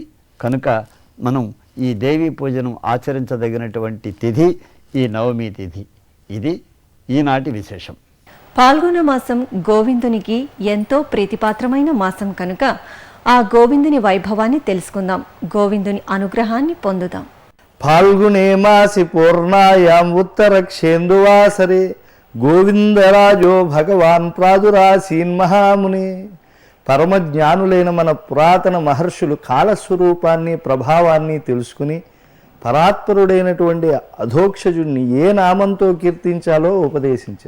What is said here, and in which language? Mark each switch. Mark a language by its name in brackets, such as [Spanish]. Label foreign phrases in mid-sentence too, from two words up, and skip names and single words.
[Telugu] కనుక మనం ఈ దేవీ పూజను ఆచరించదగినటువంటి తిథి ఈ నవమి తిథి. ఇది ఈనాటి విశేషం. పాల్గొన మాసం గోవిందునికి ఎంతో ప్రీతిపాత్రమైన మాసం కనుక ఆ గోవిందుని వైభవాన్ని తెలుసుకుందాం. గోవిందుని అనుగ్రహాన్ని పొందుదాం. [Sanskrit] फाल्गुने मासि पूर्णायां उत्तरक्षेन्दुवासरे గోవిందరాజో భగవాన్ ప్రాదురాసీన్ మహాముని. [Telugu] పరమజ్ఞానులైన మన పురాతన మహర్షులు కాలస్వరూపాన్ని ప్రభావాన్ని తెలుసుకుని పరాత్పరుడైనటువంటి అధోక్షజుణ్ణి ఏ నామంతో కీర్తించాలో ఉపదేశించారు.